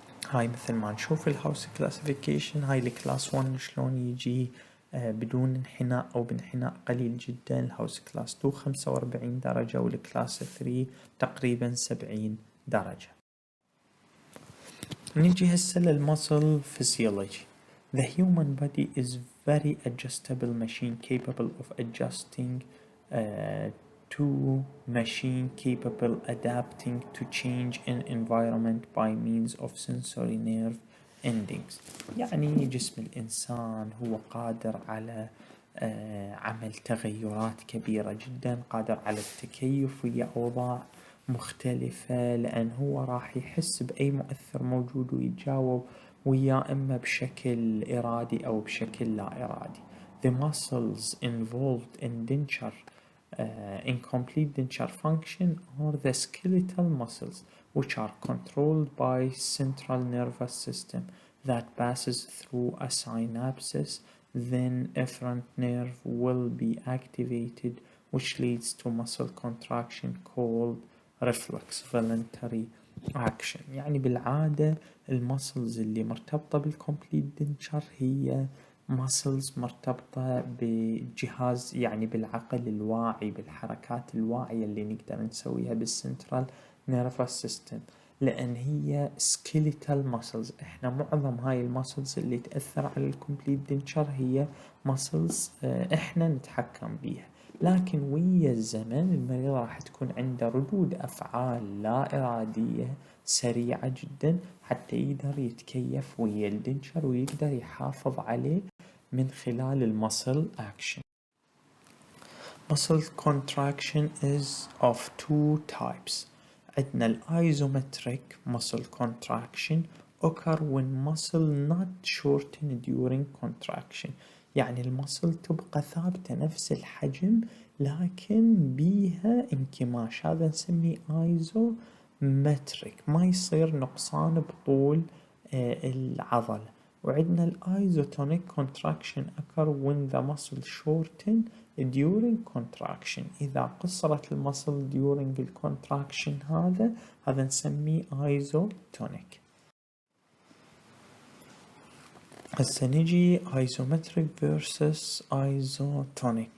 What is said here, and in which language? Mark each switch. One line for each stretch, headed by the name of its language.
Arabic: هاي مثل ما نشوف الهاوس كلاسيفيكيشن، هاي الكلاس 1 شلون يجي بدون انحناء أو بانحناء قليل جدا. الهاوس كلاس 2 45 درجة، والكلاس 3 تقريبا 70 درجة. نيجي هسه للمسل فيسيولوجي.
English: The human body is very adjustable machine capable of adjusting to machine capable adapting to change in environment by means of sensory nerve endings.
Arabic: يعني جسم الإنسان هو قادر على عمل تغيرات كبيرة جدا، قادر على التكيف ويا أوضاع مختلفة، لأن هو راح يحس بأي مؤثر موجود ويتجاوب ويا إما بشكل إرادي أو بشكل لا إرادي.
English: The muscles involved in denture incomplete denture function are the skeletal muscles, which are controlled by central nervous system that passes through a synapses. Then efferent nerve will be activated, which leads to muscle contraction called reflex voluntary action.
Arabic: يعني بالعادة المسلز اللي مرتبطة بالكومبليت دنشر هي muscles مرتبطة بجهاز، يعني بالعقل الواعي، بالحركات الواعية اللي نقدر نسويها بالسنترال نيرفس سيستم، لأن هي skeletal muscles. احنا معظم هاي المسلز اللي تأثر على الكومبليت دنشر هي مسلز احنا نتحكم بيها، لكن ويا الزمن المريض راح تكون عنده ردود أفعال لا إرادية سريعة جدا حتى يقدر يتكيف ويا الدنشر ويقدر يحافظ عليه من خلال المسل action.
English: Muscle contraction is of two types.
Arabic: عندنا الأيزومتريك
English: muscle contraction occur when muscle not shorten during contraction.
Arabic: يعني المسل تبقى ثابتة نفس الحجم لكن بيها انكماش، هذا نسميه ايزومتريك، ما يصير نقصان بطول العضلة. وعندنا الايزوتونيك
English: contraction occur when the muscle shorten during contraction.
Arabic: إذا قصرت المسل during الكونتراكشن هذا نسميه ايزوتونيك. هسه نجي ايزومتريك versus ايزوتونيك.